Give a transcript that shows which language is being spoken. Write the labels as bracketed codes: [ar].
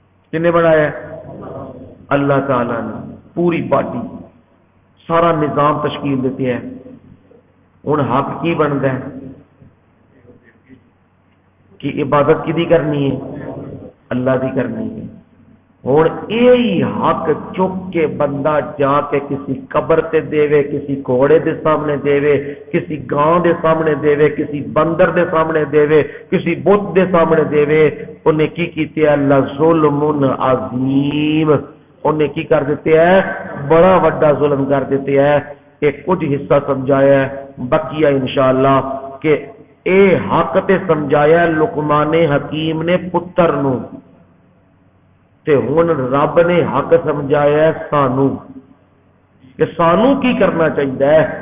[pa] کنے بنایا؟ اللہ تعالی نے. [ur] پوری باڈی سارا نظام تشکیل دیتے ہیں. [pa] ہن حق کی بنتا ہے کہ عبادت کدی کرنی ہے؟ اللہ دی کرنی ہے. ہن یہی حق چک کے بندہ جا کے کسی قبر تے دے، کسی گھوڑے دے سامنے دے، کسی گاں دے سامنے دے، کسی بندر دے سامنے دے، کسی بت دے سامنے دے، انہیں کی کیتے ہے؟ لظلم عظیم. انہیں کی کر دیتے ہیں؟ بڑا وڈا ظلم کر دیتے ہیں. ایک کچھ حصہ سمجھایا ہے، بقیہ انشاءاللہ کہ اے حق تے سمجھایا لقمان حکیم نے پتر نو، تے ہن رب نے حق سمجھایا ہے سانو کہ سانو کی کرنا چاہیے.